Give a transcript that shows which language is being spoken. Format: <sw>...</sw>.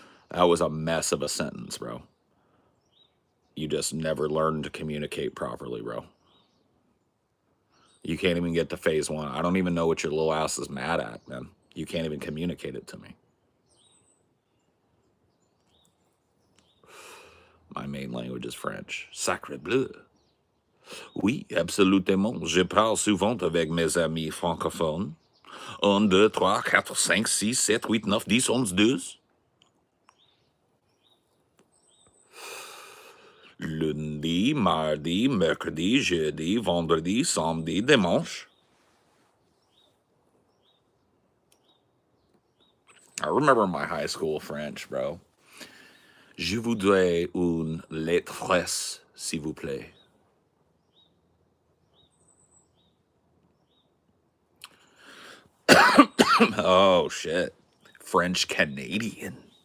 <en>That was a mess of a sentence, bro. You just never learned to communicate properly, bro. You can't even get to phase one. I don't even know what your little ass is mad at, man. You can't even communicate it to me. My main language is French.</en> <fr>Sacre bleu. Oui, absolument. Je parle souvent avec mes amis francophones.</fr> <en>1, 2, 3, 4, 5, 6, 7, 8, 9, 10, 11, 12.</en> <fr>Lundi, mardi, mercredi, jeudi, vendredi, samedi, dimanche.</fr> <en>I remember my high school French, bro.</en> <fr>Je voudrais une lettre fraîche, s'il vous plaît.</fr> <en>Oh, shit. French Canadian.</en>